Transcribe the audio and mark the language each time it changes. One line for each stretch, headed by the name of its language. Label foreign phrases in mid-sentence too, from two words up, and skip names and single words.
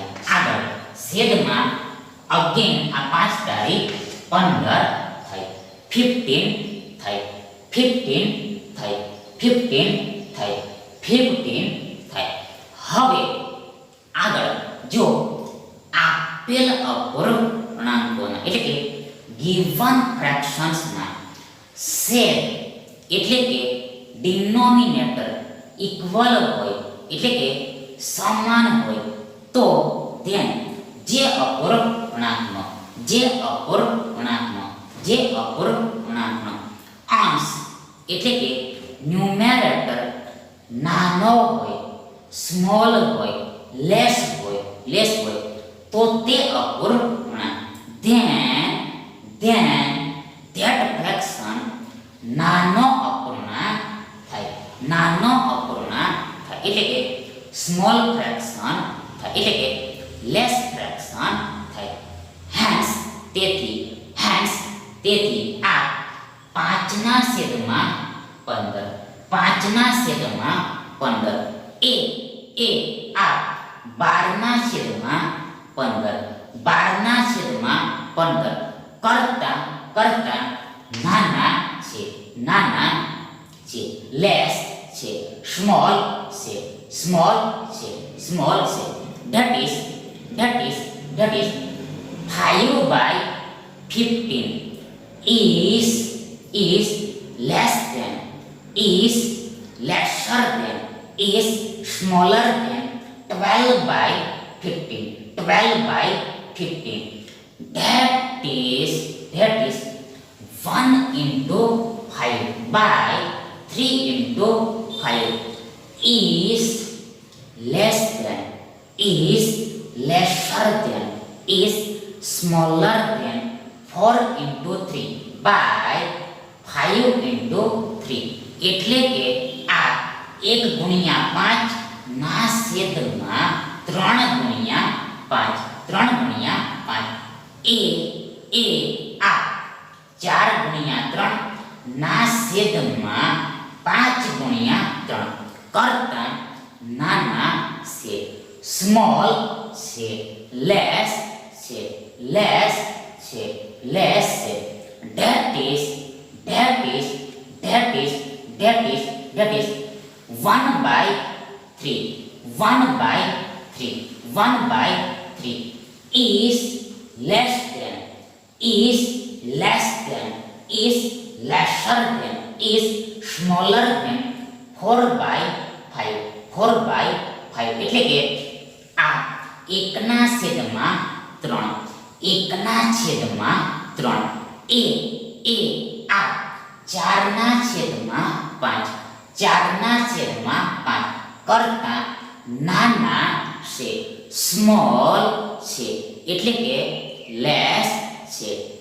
Gujarati: આગળ છેદમાં અગેન આ 5 તારી 15 થાય, 15 થાય, 15 થાય, 15 થાય, 15 થાય. હવે આગળ જો આપેલ અપૂર્ણાંકોના એટલે કે
English: given fractions
Gujarati: ના છેદ એટલે કે
English: denominator equal
Gujarati: હોય એટલે કે સમાન હોય તો then જે અપૂર્ણાંકનો અંશ એટલે કે ન્યુમેરેટર નાનો હોય, સ્મોલ હોય, લેસ હોય તો તે અપૂર્ણાંક
English: then that fraction
Gujarati: નાનો અપૂર્ણાંક થાય, એટલે કે
English: small fraction
Gujarati: થાય, એટલે કે
English: less fraction
Gujarati: થાય. હેન્સ તેથી આ 5/15 એ આ 12/15 કરતા નાના છે, લેસ છે, સ્મોલ છે.
English: that is 5/15 is lesser than smaller than 12/15. that is 1 into 5/3 into 5 is lesser than smaller than 4 into 3/5 into 3.
Gujarati: એટલે કે આ 1/5 ના છેદમાં 3/5 એ આ 4/3 ના છેદમાં 5/3 કરતા નાના છે, સ્મોલ છે, લેસ છે.
English: that is 1/3 is lesser than smaller than
Gujarati: 4/5 એટલે કે આ 1/3 એ આ 4/5 કરતા નાના છે, સ્મોલ છે, એટલે કે લેસ છે.